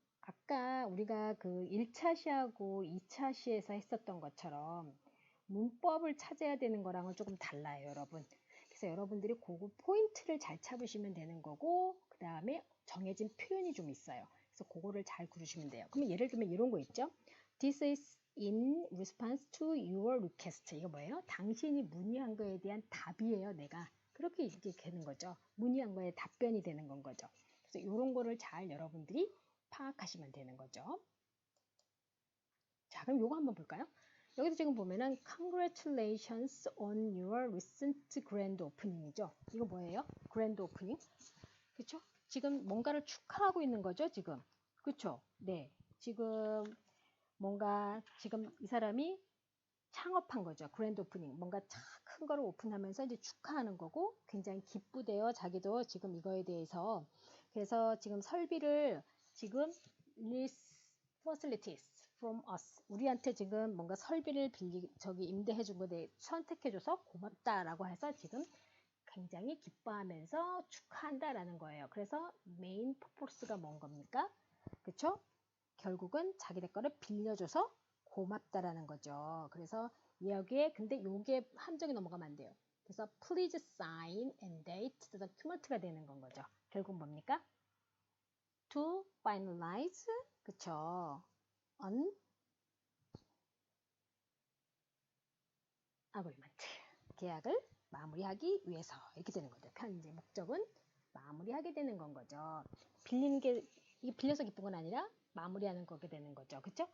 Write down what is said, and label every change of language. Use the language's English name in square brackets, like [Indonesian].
[Korean] 아까 우리가 그 1차 시하고 2차 시에서 했었던 것처럼 문법을 찾아야 되는 거랑은 조금 달라요, 여러분. 그래서 여러분들이 그거 포인트를 잘 잡으시면 되는 거고, 그 다음에 정해진 표현이 좀 있어요. 그래서 그거를 잘 구르시면 돼요. 그러면 예를 들면 이런 거 있죠? [English] This is in response to your request. [Korean] 이거 뭐예요? 당신이 문의한 거에 대한 답이에요, 내가. 그렇게 이렇게 되는 거죠. 문의한 거에 답변이 되는 건 거죠. 그래서 이런 거를 잘 여러분들이 파악하시면 되는 거죠. 자, 그럼 요거 한번 볼까요? 여기서 지금 보면은 [English] Congratulations on your recent grand opening [Korean] 이죠. 이거 뭐예요? grand opening. 그쵸? 지금 뭔가를 축하하고 있는 거죠, 지금. 그쵸? 네. 지금 뭔가 지금 이 사람이 창업한 거죠. 그랜드 오프닝. 뭔가 큰 거를 오픈하면서 이제 축하하는 거고 굉장히 기쁘대요. 자기도 지금 이거에 대해서. 그래서 지금 설비를 지금 [English] facilities from us. [Korean] 우리한테 지금 뭔가 설비를 임대해 준 거에 선택해 줘서 고맙다라고 해서 지금 굉장히 기뻐하면서 축하한다라는 거예요. 그래서 메인 퍼포스가 뭔 겁니까? 그쵸? 결국은 자기네 거를 빌려줘서 고맙다라는 거죠. 그래서 여기에 근데 요게 함정이 넘어가면 안 돼요. 그래서 [English] please sign and date the document [Korean] 가 되는 건 거죠. 결국 뭡니까? [English] to finalize [Korean] 그쵸? [English] on agreement [Korean] 계약을 마무리하기 위해서 이렇게 되는 거죠. 편지 목적은 마무리하게 되는 건 거죠. 빌리는 게 이게 빌려서 기쁜 건 아니라 마무리하는 거게 되는 거죠. 그쵸?